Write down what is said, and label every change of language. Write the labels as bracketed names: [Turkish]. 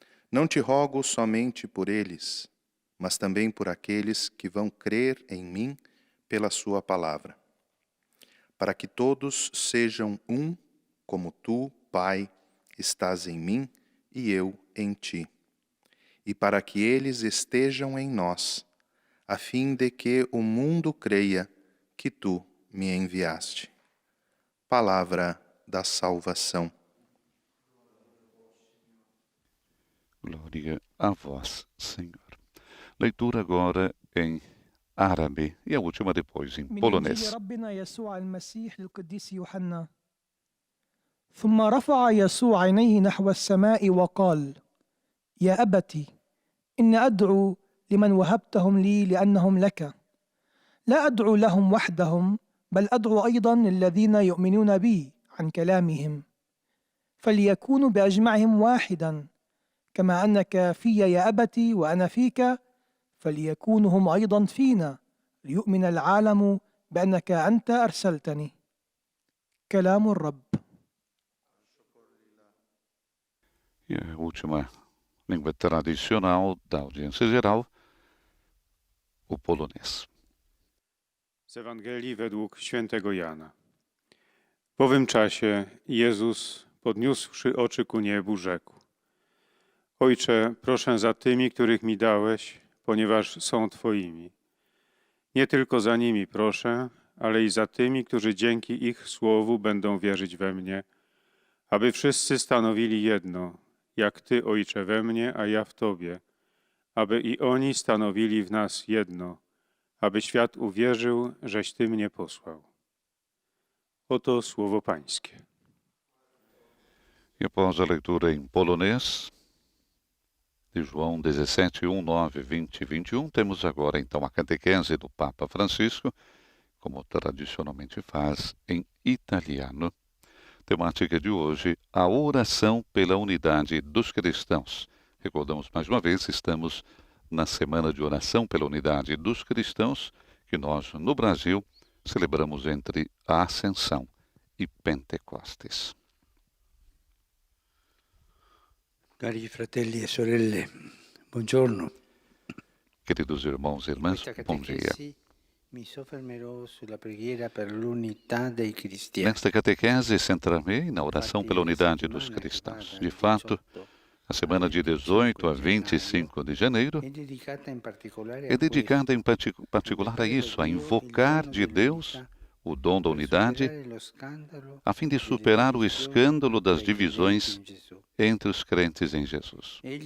[Portuguese] Não te rogo somente por eles, mas também por aqueles que vão crer em mim pela sua palavra, para que todos sejam um, como tu, Pai, estás em mim e eu em ti, e para que eles estejam em nós, a fim de que o mundo creia que tu me enviaste. Palavra da salvação. Glória a vós, Senhor. Leitura agora em árabe e a última depois em من polonês. [Arabic] إنجيل ربنا يسوع المسيح للقديس يوحنا. ثم رفع يسوع عينيه نحو السماء وقال: يا أبت، إن أدعو لمن وهبتهم لي لأنهم لك. لا أدعو لهم وحدهم، بل أدعو أيضا الذين يؤمنون بي عن كلامهم، فليكونوا بأجمعهم واحدا، كما أنك في يا أبت وأنا فيك، فليكونوا هم أيضا فينا، ليؤمن العالم بأنك أنت أرسلتني. كلام الرب. [Portuguese] E a última língua tradicional da audiência geral, o polonês. [Polish] Z Ewangelii według świętego Jana. W owym czasie Jezus, podniósłszy oczy ku niebu, rzekł: Ojcze, proszę za tymi, których mi dałeś, ponieważ są Twoimi. Nie tylko za nimi proszę, ale i za tymi, którzy dzięki ich słowu będą wierzyć we mnie, aby wszyscy stanowili jedno, jak Ty, Ojcze, we mnie, a ja w Tobie, aby i oni stanowili w nas jedno, aby świat uwierzył, żeś Ty mnie posłał. Oto słowo Pańskie. [Portuguese] E após a leitura em polonês de João 17, 1, 9, 20 e 21, temos agora então a catequese do Papa Francisco, como tradicionalmente faz, em italiano. Temática de hoje, a oração pela unidade dos cristãos. Recordamos mais uma vez, estamos na Semana de Oração pela Unidade dos Cristãos, que nós, no Brasil, celebramos entre a Ascensão e Pentecostes. [Italian] Cari fratelli e sorelle, buongiorno. [Portuguese] Queridos irmãos e irmãs, [Italian] Questa [Portuguese] bom dia. [Italian] catechesi mi soffermerò sulla preghiera per l'unità dei cristiani. [Portuguese] Nesta catequese, centrarei na oração pela unidade dos cristãos. De fato, a semana de 18 a 25 de janeiro é dedicada em particular a isso, a invocar de Deus o dom da unidade, a fim de superar o escândalo das divisões entre os crentes em Jesus.